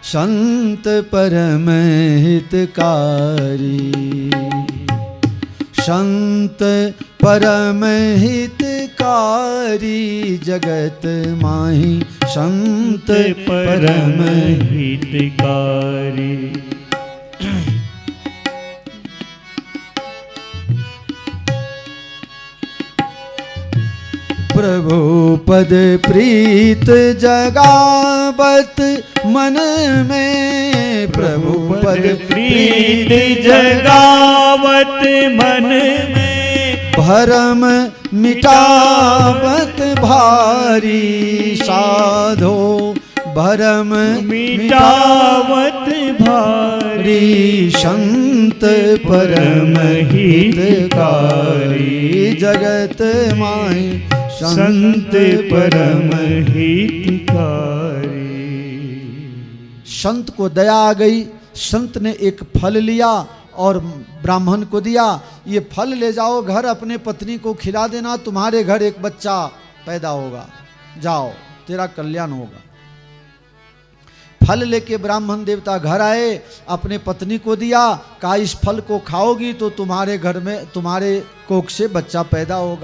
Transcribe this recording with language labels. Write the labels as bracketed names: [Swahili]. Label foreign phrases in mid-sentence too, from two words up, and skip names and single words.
[Hindi] संत परम हितकारी, संत परम हितकारी, जगत माही संत परम हितकारी। प्रभु पद प्रीत जगावत मन में, प्रभु पद प्रीत जगावत मन में, भरम मिटावत भारी, साधो भरम मिटावत भारी, संत परम हितकारी, जगत माई संत परम हितकारी। संत को दया आ गई। संत ने एक फल लिया और ब्राह्मण को दिया, ये फल ले जाओ घर, अपने पत्नी को खिला देना, तुम्हारे घर एक बच्चा पैदा होगा, जाओ तेरा कल्याण होगा। फल लेके ब्राह्मण देवता घर आए, अपने पत्नी को दिया, कहा इस फल को खाओगी तो तुम्हारे घर में, तुम्हारे कोख से बच्चा पैदा होगा।